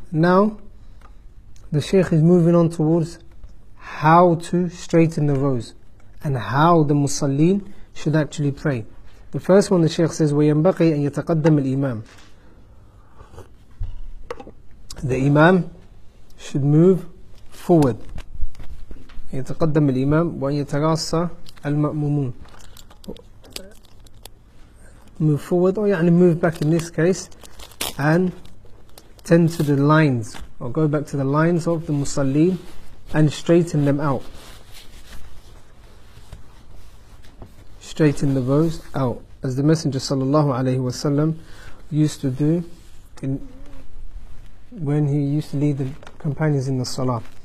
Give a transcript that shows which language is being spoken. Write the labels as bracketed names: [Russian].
[English] Now, the Shaykh is moving on towards how to straighten the rows and how the Musallin should actually pray. The first one, the Shaykh says, [Arabic] وَيَنْبَغِي أَن يَتَقَدَّمَ الْإِمَامِ. [English] The Imam should move forward. [Arabic] يتقدم الإمام وأن يتراصى المأمومون. [English] Move forward, or يعني move back in this case, and tend to the lines, or go back to the lines of the Musallin and straighten them out. Straighten the rows out, as the Messenger sallallahu alaihi wasallam used to do when he used to lead the companions in the salah.